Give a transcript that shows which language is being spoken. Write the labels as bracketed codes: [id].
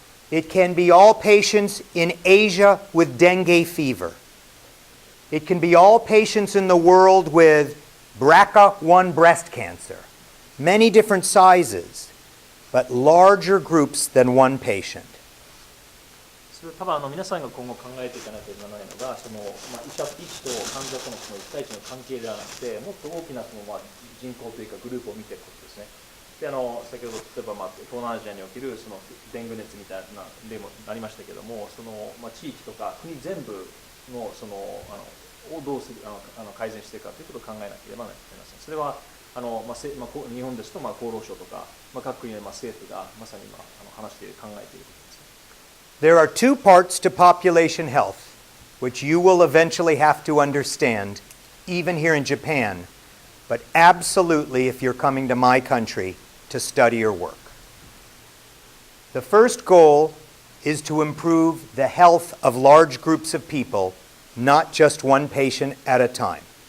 [en] It can be all patients in Asia with dengue fever. It can be all patients in the world with BRCA1 breast cancer. Many different sizes, but larger groups than one patient. [ja] それ多分皆さんが今後考えていかなきゃいけないのが医者と患者との1対1の関係ではなくてもっと大きな人口というかグループを見ていくことですね。で先ほど例えば東南アジアにおけるデング熱みたいな例もありましたけども地域とか国全部のをどうする改善していくかということを考えなければなりません。それは日本ですと厚労省とか各国の政府がまさに今話している考えていることですね。 [en] There are two parts to population health, which you will eventually have to understand, even here in Japan, but absolutely if you're coming to my country to study or work. The first goal is to improve the health of large groups of people, not just one patient at a time.